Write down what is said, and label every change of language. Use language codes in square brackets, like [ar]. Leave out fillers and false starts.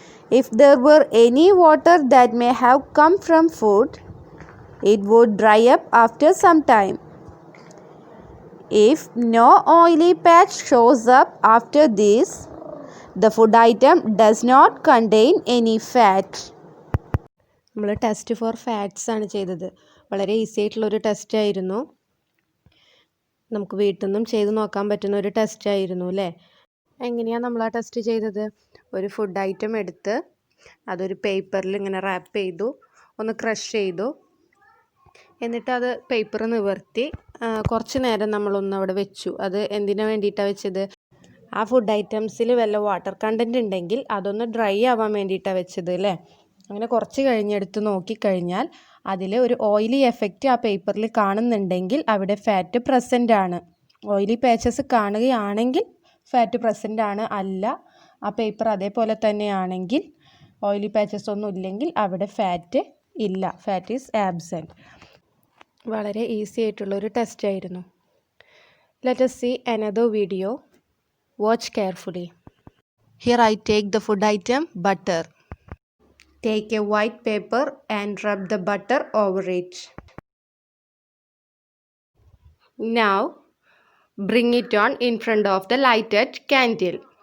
[en] If there were any water that may have come from food, it would dry up after some time. If no oily patch shows up after this, the food item does not contain any fat. [ml] നമ്മൾ test for fats ആണ് ചെയ്തത്. വളരെ easy ആയിട്ടുള്ളൊരു test ആയിരുന്നു. നമുക്ക് വീട്ടിൽ നിന്നും ചെയ്ത് നോക്കാൻ പറ്റുന്ന ഒരു ടെസ്റ്റ് ആയിരുന്നു അല്ലേ? എങ്ങനെയാണ് നമ്മൾ ആ ടെസ്റ്റ് ചെയ്തത്? ഒരു ഫുഡ് ഐറ്റം എടുത്ത് അതൊരു പേപ്പറിൽ ഇങ്ങനെ റാപ്പ് ചെയ്തു, ഒന്ന് ക്രഷ് ചെയ്തു, എന്നിട്ട് അത് പേപ്പർ നിവർത്തി കുറച്ച് നേരം നമ്മളൊന്ന് അവിടെ വെച്ചു. അത് എന്തിനു വേണ്ടിയിട്ടാണ് വെച്ചത്? ആ ഫുഡ് ഐറ്റംസിൽ വല്ല വാട്ടർ കണ്ടൻറ്റ് ഉണ്ടെങ്കിൽ അതൊന്ന് ഡ്രൈ ആവാൻ വേണ്ടിയിട്ടാണ് വെച്ചത് അല്ലേ? അങ്ങനെ കുറച്ച് കഴിഞ്ഞെടുത്ത് നോക്കിക്കഴിഞ്ഞാൽ അതിൽ ഒരു ഓയിലി എഫക്റ്റ് ആ പേപ്പറിൽ കാണുന്നുണ്ടെങ്കിൽ അവിടെ ഫാറ്റ് പ്രസൻ്റ് ആണ്. ഓയിലി പാച്ചസ് കാണുകയാണെങ്കിൽ ഫാറ്റ് പ്രസൻ്റ് ആണ്. അല്ല, ആ പേപ്പർ അതേപോലെ തന്നെയാണെങ്കിൽ ഓയിലി പാച്ചസ് ഒന്നും ഇല്ലെങ്കിൽ അവിടെ ഫാറ്റ് ഇല്ല, [en] Fat is absent. [ml] വളരെ ഈസി ആയിട്ടുള്ളൊരു ടെസ്റ്റ് ആയിരുന്നു. [en] Let us see another video. Watch carefully. Here I take the food item butter. Take a white paper and rub the butter over it. Now bring it on in front of the lighted candle.